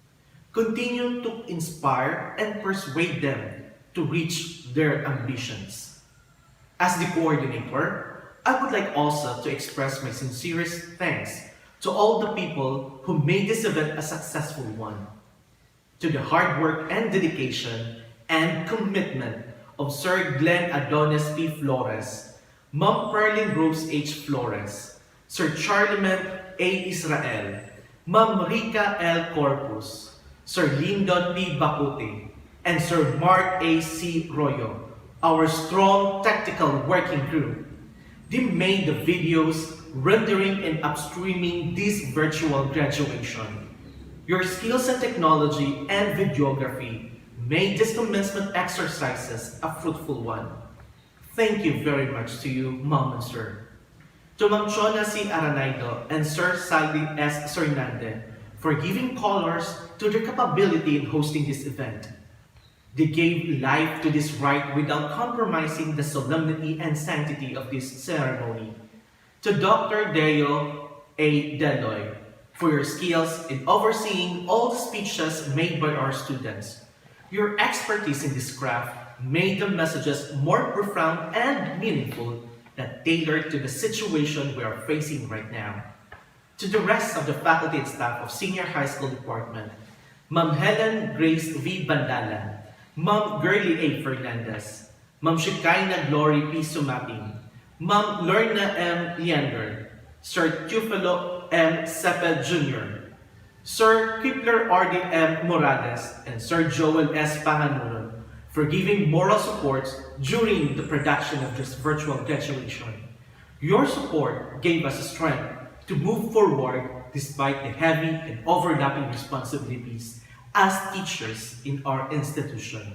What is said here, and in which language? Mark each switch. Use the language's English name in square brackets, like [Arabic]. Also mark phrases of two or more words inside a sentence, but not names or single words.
[English] Continue to inspire and persuade them to reach their ambitions. As the coordinator, I would like also to express my sincerest thanks to all the people who made this event a successful one. To the hard work and dedication and commitment of Sir Glenn Adonis P. Flores, Ma'am Perlin Rose H. Flores, Sir Charlemagne A. Israel, Ma'am Rica L. Corpus, Sir Lyndon P. Bacute, and Sir Mark A. C. Royo, our strong tactical working group. They made the videos rendering and upstreaming this virtual graduation. Your skills in technology and videography made this commencement exercises a fruitful one. Thank you very much to you, Ma'am and Sir. To Ma'am Chona C. Aranaido and Sir Saldi S. Sernande for giving colors to their capability in hosting this event. They gave life to this rite without compromising the solemnity and sanctity of this ceremony. To Dr. Deo A. Deloy for your skills in overseeing all the speeches made by our students. Your expertise in this craft made the messages more profound and meaningful that tailored to the situation we are facing right now. To the rest of the faculty and staff of Senior High School Department, Ma'am Helen Grace V. Bandalan, Ma'am Girlie A. Fernandez, Ma'am Shekinah Glory P. Sumaping, Ma'am Lorna M. Leander, Sir Teofilo M. Ceped Jr., Sir Kipler R.D. M. Morales, and Sir Joel S. Panganuron for giving moral support during the production of this virtual graduation. Your support gave us strength to move forward despite the heavy and overlapping responsibilities as teachers in our institution.